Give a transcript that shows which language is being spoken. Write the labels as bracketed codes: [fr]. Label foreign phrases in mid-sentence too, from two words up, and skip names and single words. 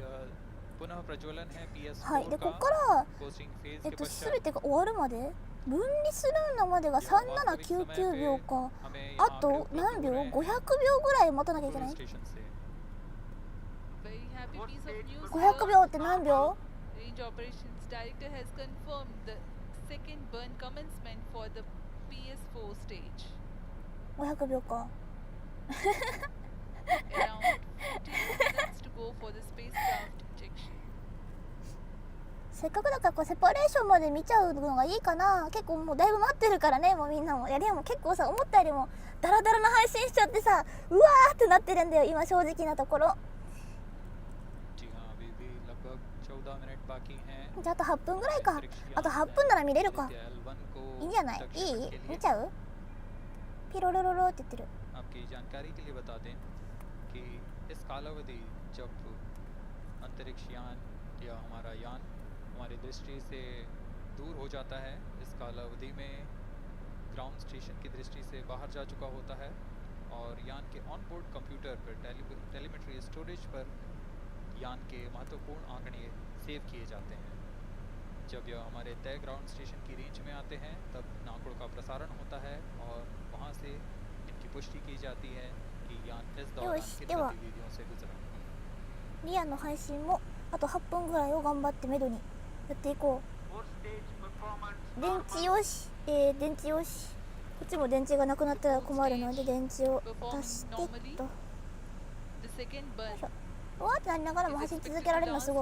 [ja] はい、でここから全てが終わるまで分離するのまでが3799秒か。あと何秒 ?500 秒ぐらい待たなきゃいけない。500秒って何秒 [en] ？Range Operations Director has confirmed the second burn commencement for the PS4 stage. [ja] 500 秒か。 [en] Around 15 minutes to go for the spacecraft injection. [ja] せっかくだからこうセパレーションまで見ちゃうのがいいかな。結構もうだいぶ待ってるからね、もうみんなも。いやでも結構さ、思ったよりもダラダラな配信しちゃってさ、うわーってなってるんだよ、今正直なところ。じゃああと8分ぐらいか。あと8分なら見れるか。いいんじゃない？いい？見ちゃう？ピロロロロって言ってる。 [hi] आपकी जानकारी के लिए बता दें कि इस कालावधि जब अंतरिक्ष यान या हमारा यान हमारी दृष्टि से दूर हो जाता है, इस कालावधि में [en] ground station [hi] की दृष्टि से बाहर जा चुका होता है और यान के [en] on board computer [hi] पर [en] telemetry storage [hi] पर यान के महत्वपूर्ण आंकड़े सेव किए जाते हैं। जब यह हमारे तय [en] ground station [hi] की रेंज में आते हैं तब नाकोड़ का प्रसारण होता है और वहां से इनकी पुष्टि की जाती है कि यान इस दौरान किन गतिविधियों से गुजरा। [ja] リアの配信もあと8分ぐらいを頑張ってめどにやっていこう。電池よし、電池よし。こっちも電池がなくなったら困るので電池を出してっと。うわーってなりながらも走り続けられるのすごい。